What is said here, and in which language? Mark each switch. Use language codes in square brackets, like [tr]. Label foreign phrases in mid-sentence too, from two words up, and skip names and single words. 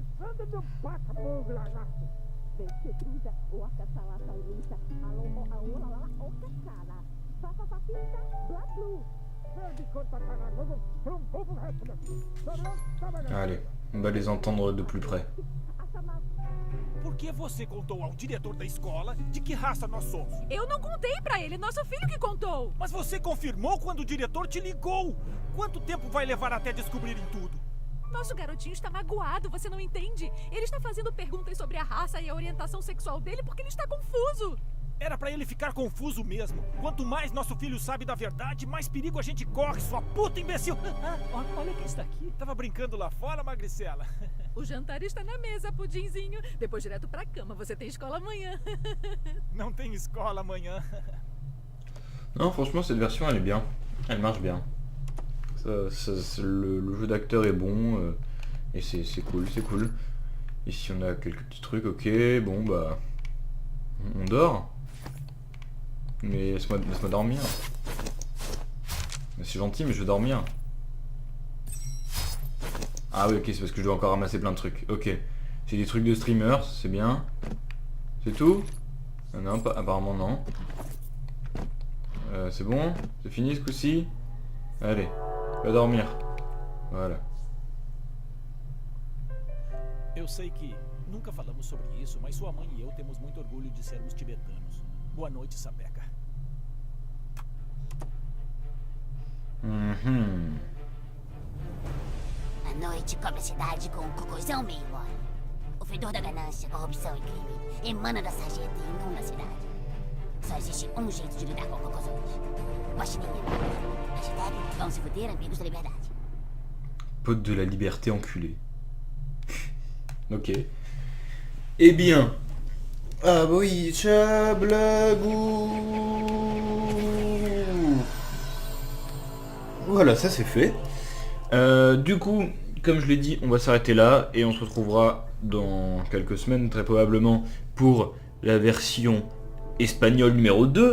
[fr] Allez, on va les entendre de plus près. [pt] Por que você contou ao diretor da escola de que raça nós somos? Eu não contei pra ele, nosso filho que contou. Mas você confirmou quando o diretor te ligou. Quanto tempo vai levar até descobrirem tudo? Nosso garotinho está magoado, você não entende? Ele está fazendo perguntas sobre a raça e a orientação sexual dele porque ele está confuso. Era pra ele ficar confuso mesmo. Quanto mais nosso filho sabe da verdade, mais perigo a gente corre, sua puta imbecil. Olha quem está aqui. Tava brincando lá fora, magricela. O jantar está na mesa, pudinzinho. Depois direto pra cama, você tem escola amanhã. Não tem escola amanhã. [fr] Non, franchement, cette version, elle est bien. Elle marche bien. Le jeu d'acteur est bon. Et c'est cool, c'est cool. Ici, on a quelques petits trucs. Ok, bon, bah... On dort. Mais laisse-moi dormir. C'est gentil, mais je veux dormir. Ah oui, ok, c'est parce que je dois encore ramasser plein de trucs. Ok. J'ai des trucs de streamer, c'est bien. C'est tout? Non, pas, apparemment non. C'est bon? C'est fini ce coup-ci? Allez, va dormir. Voilà. [pt] Eu sei que nunca falamos sobre isso, mas sua mãe e eu temos muito orgulho de sermos tibetanos. Boa noite, Sapeca. A noite cobre a cidade com um cocôzão meio mole. O fedor da ganância, corrupção e crime emana da sarjeta e inunda a cidade. Só existe um jeito de lidar com cocôzones. Guaxininha. Hashtag vão se fuder, amigos da liberdade. [fr] Pote de la liberté enculé. Ok. Eh bien. Ah bah oui, Chablagou. Voilà, ça c'est fait. Du coup, comme je l'ai dit, on va s'arrêter là et on se retrouvera dans quelques semaines très probablement pour la version espagnole numéro 2.